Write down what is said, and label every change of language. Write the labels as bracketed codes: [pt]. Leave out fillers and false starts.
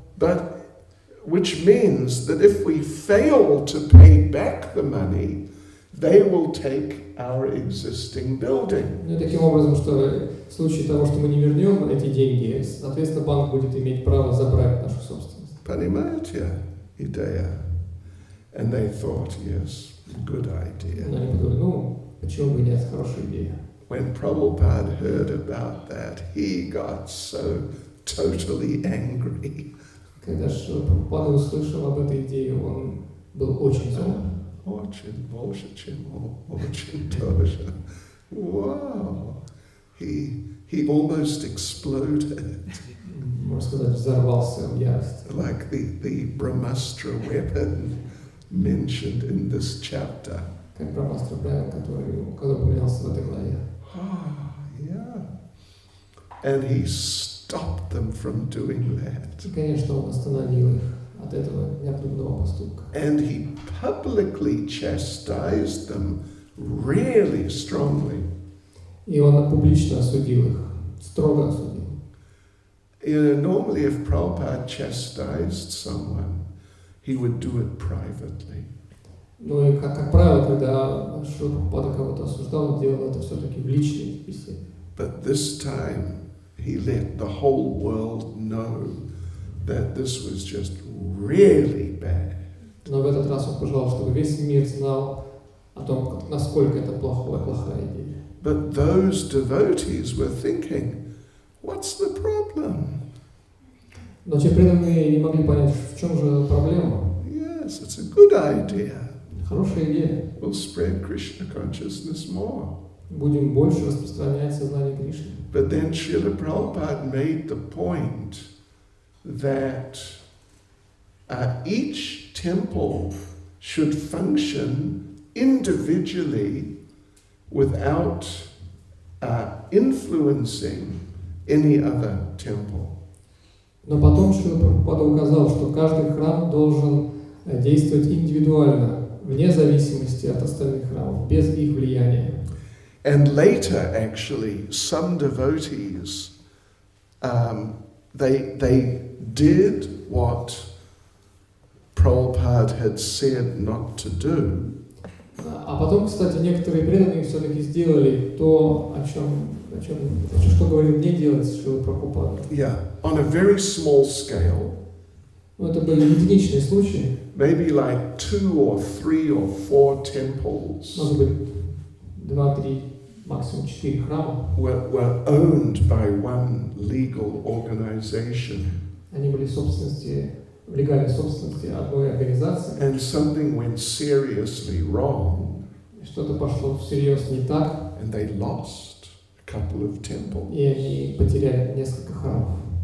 [en] but which means that if we fail to pay back the money, they will take our existing building. [ru] Ну и таким образом, что в случае того, что мы не вернем эти деньги, соответственно, банк будет иметь право забрать нашу собственность. Понимаете идея? [en] And they thought, yes, good [ru] Но [en] idea. [ru] они подумали, ну, почему бы нет, хорошая идея. [en] When Prabhupada heard about that, he got so totally angry. [ru] Когда же Прабхупада услышал об этой идее, он был очень зол. Очень больше, чем очень тоже. [en] Wow. He almost exploded. [ru] Можно сказать, взорвался в ярости. [en] Like the Brahmastra weapon mentioned in this chapter. [ru] Как Брахмастра Брайан, который упоминался в этой главе. [en] Yeah. And he stopped them from doing that. [ru] И, конечно, он остановил их от этого необдуманного поступка. [en] And he publicly chastised them really strongly. [ru] И он публично осудил их, строго осудил. [en] You know, normally if Prabhupada chastised someone, he would do it privately. [ru] Ну и, как правило, когда Шрила Прабхупада кого-то осуждал, он делал это все-таки в личной беседе. [en] But this time, he let the whole world know that this was just really bad. [ru] Но в этот раз он пожелал, чтобы весь мир знал о том, насколько это плохая идея. [en] But those devotees were thinking, what's the problem? [ru] Но те преданные не могли понять, в чем же проблема. [en] Yes, it's a good idea. [ru] Хорошая идея. [en] We'll spread Krishna consciousness more. [ru] Будем больше распространять сознание Кришны. [en] But then Srila Prabhupada made the point that each temple should function individually without influencing any other temple. [ru] Но потом Шрила Прабхупада указал, что каждый храм должен действовать индивидуально, вне зависимости от остальных храмов, без их влияния. [en] And later, actually, some devotees, they did what Prabhupada had said not to do. [ru] А потом, кстати, некоторые преданные все-таки сделали то, что говорил не делать Шрила Прабхупада. [en] Yeah, on a very small scale. [ru] Ну, это были единичные случаи. [en] Maybe like 2 or 3 or 4 temples [ru] Может быть, 2-3, максимум 4 храма. [en] were owned by one legal organization. [ru] Они были в легальной собственности одной организации. [en] And something went seriously wrong, [ru] Что-то пошло всерьез не так, [en] and they lost a couple of temples. [ru] и они потеряли несколько храмов.